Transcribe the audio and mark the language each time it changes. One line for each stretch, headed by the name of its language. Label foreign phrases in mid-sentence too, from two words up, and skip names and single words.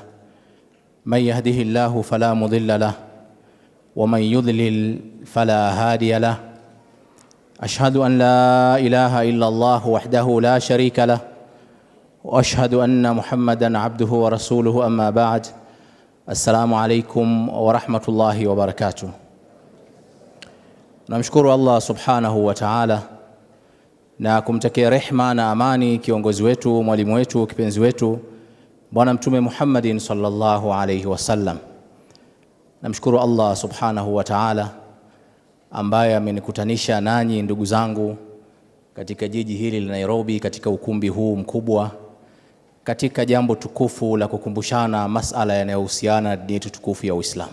Arabic: من يهده الله فلا مضل له ومن يضلل فلا هادي له. أشهد أن لا إله إلا الله وحده لا شريك له وأشهد أن محمدًا عبده ورسوله. أما بعد. السلام عليكم ورحمة الله وبركاته.
Swahili: Namshukuru Allah
Arabic: سبحانه وتعالى
Swahili: na kumtakia rehma na amani kiongozi wetu, mwalimu wetu, kipenzi wetu Bwana Mtume Muhammadin
Arabic: صلى الله عليه وسلم.
Swahili: Namshukuru Allah
Arabic: سبحانه وتعالى
Swahili: ambaye amenikutanisha nanyi ndugu zangu katika jiji hili la Nairobi, katika ukumbi huu mkubwa, katika jambo tukufu la kukumbushana masala yanayohusiana na dini yetu tukufu ya Uislamu.